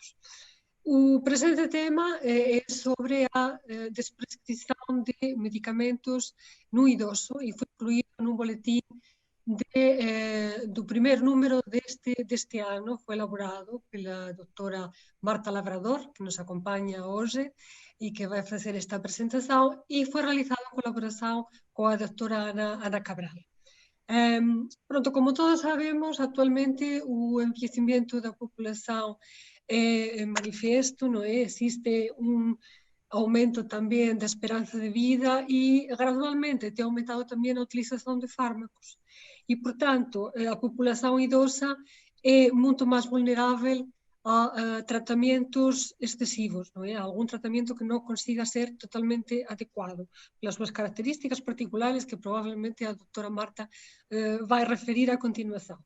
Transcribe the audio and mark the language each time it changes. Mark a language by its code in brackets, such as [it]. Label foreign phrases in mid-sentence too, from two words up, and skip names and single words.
[pt] O presente tema é sobre a desprescrição de medicamentos no idoso e foi incluído num boletim do primeiro número deste ano, foi elaborado pela doutora Marta Lavrador, que nos acompanha hoje e que vai fazer esta apresentação, e foi realizado em colaboração com a doutora Ana Cabral. Pronto, como todos sabemos, actualmente o envelhecimento da população é manifesto, não é? [gl] Existe um aumento tamén da esperanza de vida e gradualmente tem aumentado tamén a utilización de fármacos. E, portanto, a populación idosa é moito máis vulnerável a tratamentos excesivos, non é? A algún tratamento que non consiga ser totalmente adecuado pelas súas características particulares que probablemente a doutora Marta vai referir a continuación.